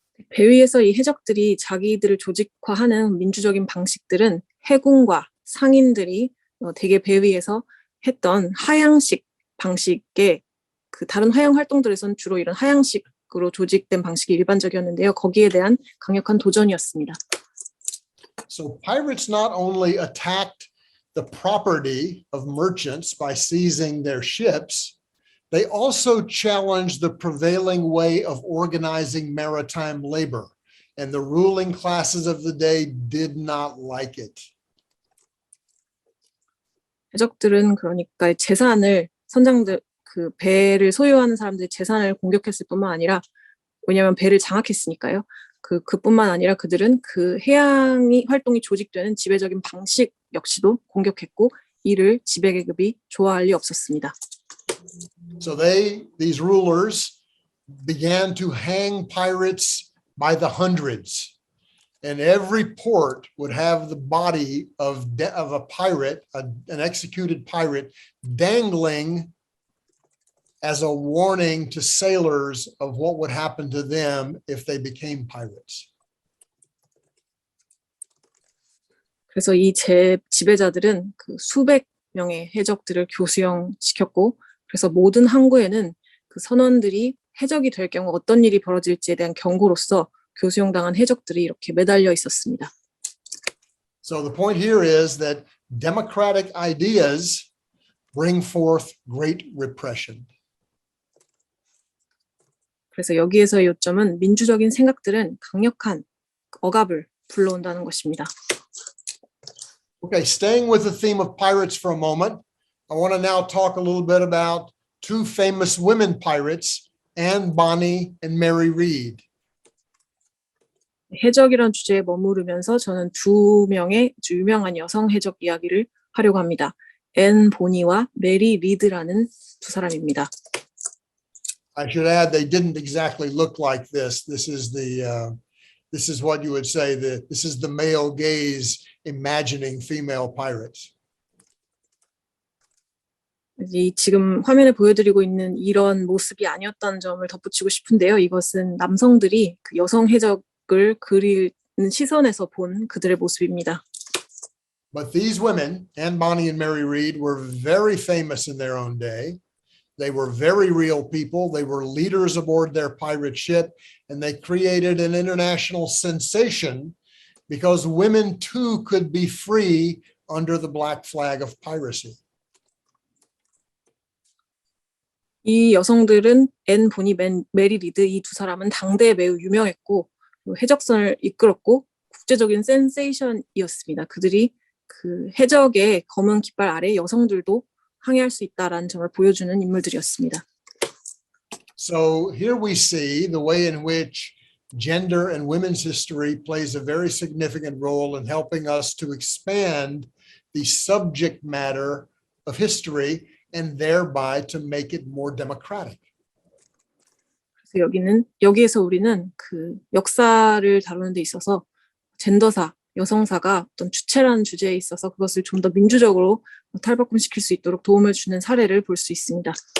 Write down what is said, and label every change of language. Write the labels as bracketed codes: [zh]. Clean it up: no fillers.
[ko] 배 위에서 이 해적들이 자기들을 조직화하는 민주적인 방식들은 해군과 상인들이 대개 배 위에서 했던 하향식 방식의 그 다른 하향 활동들에서는 주로 이런 하향식으로 조직된 방식이 일반적이었는데요. 거기에 대한 강력한 도전이었습니다. [en] So pirates not only attacked the property of merchants by seizing their ships, they also challenged the prevailing way of organizing maritime labor, and the ruling classes of the day did not like it. [ko] 해적들은 그러니까 재산을 선장들 그 배를 소유하는 사람들의 재산을 공격했을 뿐만 아니라 왜냐하면 배를 장악했으니까요. 그뿐만 아니라 그들은 그 해양이 활동이 조직되는 지배적인 방식 역시도 공격했고 이를 지배계급이 좋아할 리 없었습니다. [en] So these rulers began to hang pirates by the hundreds. And every port would have the body of a pirate, an executed pirate, dangling as a warning to sailors of what would happen to them if they became pirates. [ko] 그래서 이 지배자들은 그 수백 명의 해적들을 교수형시켰고 그래서 모든 항구에는 그 선원들이 해적이 될 경우 어떤 일이 벌어질지에 대한 경고로서 교수형당한 해적들이 이렇게 매달려 있었습니다. [en] So the point here is that democratic ideas bring forth great repression. [ko] 그래서 여기에서의 요점은 민주적인 생각들은 강력한 억압을 불러온다는 것입니다. [en] Okay, staying with the theme of pirates for a moment, I want to now talk a little bit about two famous women pirates, Anne Bonny and Mary Read. [ko] 해적이란 주제에 머무르면서 저는 두 명의 아주 유명한 여성 해적 이야기를 하려고 합니다. 앤 보니와 메리 리드라는 두 사람입니다. [en] I should add, they didn't exactly look like this. This is what you would say that this is the male gaze imagining female pirates. [ko] 지금 화면에 보여드리고 있는 이런 모습이 아니었다는 점을 덧붙이고 싶은데요. 이것은 남성들이 그 여성 해적을 그리는 시선에서 본 그들의 모습입니다. [en] But these women, Anne Bonny and Mary Read, were very famous in their own day. They were very real people. They were leaders aboard their pirate ship, and they created an international sensation because women too could be free under the black flag of piracy. [ko] 이 여성들은 앤 보니, 메리 리드 이 두 사람은 당대에 매우 유명했고 해적선을 이끌었고 국제적인 센세이션이었습니다. 그들이 그 해적의 검은 깃발 아래 여성들도 항해할 수 있다라는 점을 보여주는 인물들이었습니다. [en] So here we see the way in which gender and women's history plays a very significant role in helping us to expand the subject matter of history and thereby to make it more democratic. [ko] 그래서 여기에서 우리는 그 역사를 다루는 데 있어서 젠더사, 여성사가 어떤 주체라는 주제에 있어서 그것을 좀 더 민주적으로 탈바꿈시킬 수 있도록 도움을 주는 사례를 볼 수 있습니다.